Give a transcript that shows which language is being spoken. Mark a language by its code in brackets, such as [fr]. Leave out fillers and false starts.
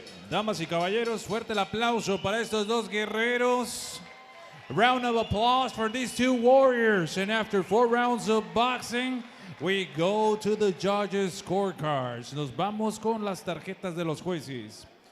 [es] Damas y caballeros, fuerte el aplauso para estos dos guerreros. [en] Round of applause for these two warriors. And after 4 rounds of boxing, we go to the judges' scorecards. [es] Nos vamos con las tarjetas de los jueces.